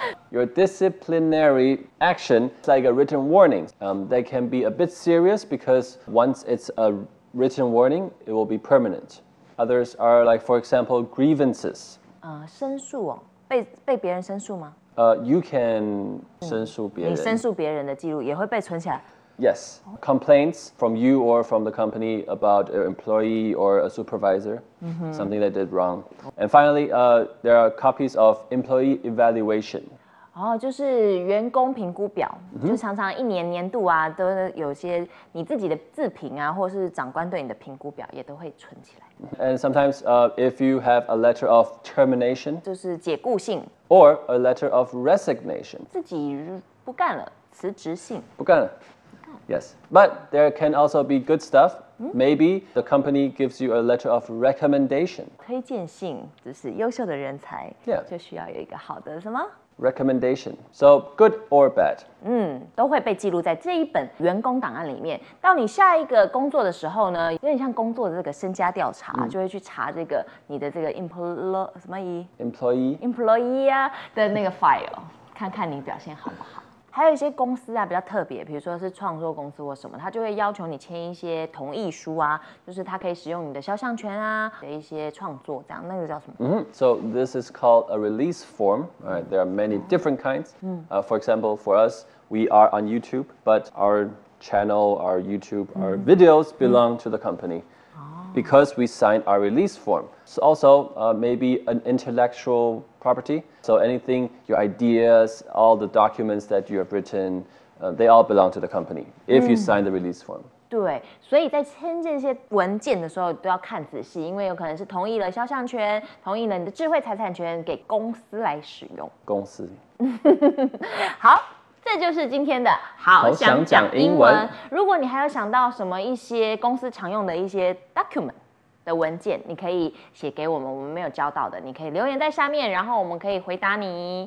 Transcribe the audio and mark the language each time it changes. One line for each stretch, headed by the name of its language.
English: Your disciplinary action is like a written warning. They can be a bit serious because once it's a written warning, it will be permanent. Others are like, for example, grievances.
Chinese: 申诉哦，被别人申诉吗？
English: You can
Chinese: 申诉别人。你申诉别人的记录也会被存起来。
English: Yes, complaints from you or from the company about an employee or a supervisor, something they did wrong. And finally, there are copies of employee evaluation.
Chinese: 就是员工评估表，就常常一年年度啊，都有些你自己的自评啊，或是长官对你的评估表也都会存起来。
English: And sometimes, if you have a letter of termination,
Chinese: 就是解雇信
English: or a letter of resignation,
Chinese: 自己不干了，辞职信，不干了。
English: Yes, but there can also be good stuff. Maybe the company gives you a letter of recommendation.
Chinese: 推荐信就是优秀的人才、
English: yeah.
Chinese: 就需要有一个好的什么
English: recommendation. So good or bad.
Chinese: 都会被记录在这一本员工档案里面。到你下一个工作的时候呢，有点像工作的这个身家调查，就会去查这个你的这个
English: employee
Chinese: employee 啊的那个 file， 看看你表现好不好。还有一些公司啊比较特别，比如说是创作公司或什么，他就会要求你签一些同意书啊，就是他可以使用你的肖像权啊的一些创作这样，那个叫什么？
English: 嗯、So this is called a release form. Right, there are many different kinds. For example, for us, we are on YouTube, but our channel, our YouTube, our videos belong to the company. Because we signed our release form. So also, maybe an intellectual property. So anything, your ideas, all the documents that you have written, they all belong to the company if you sign the release form.
Chinese: 对，所以在签这些文件的时候都要看仔细，因为有可能是同意了肖像权，同意了你的智慧财产权给公司来使用。公司。好。这就是今天的好想讲英文。如果你还有想到什么一些公司常用的一些 document 的文件，你可以写给我们，我们没有教到的，你可以留言在下面，然后我们可以回答你。